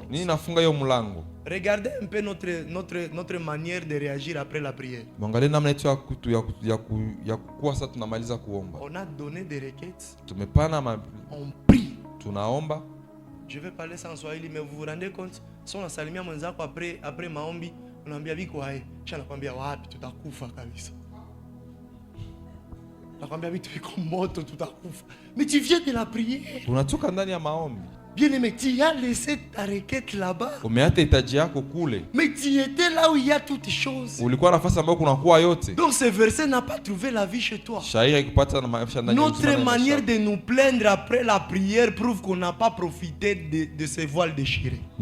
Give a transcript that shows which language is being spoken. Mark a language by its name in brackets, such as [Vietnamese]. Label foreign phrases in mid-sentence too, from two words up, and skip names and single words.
[French] Regardez un peu notre manière de réagir après la prière. On a donné des requêtes. On prie. Je vais parler sans Swahili, mais vous vous rendez compte? Si on a [Swahili] salimia mwenzako après maombi, unaambia viko hai, kisha nakwambia wapi tutakufa kabisa. Nakwambia vitu viko moto tutakufa. [French] Mais tu viens de la prière. [Swahili] Unatoka ndani ya maombi. [French] Bien aimé, tu as laissé ta requête là-bas. Mais tu étais là où il y a toutes choses. Donc ce verset n'a pas trouvé la vie chez toi. Notre manière de nous plaindre après la prière prouve qu'on n'a pas profité de ces voiles déchirés.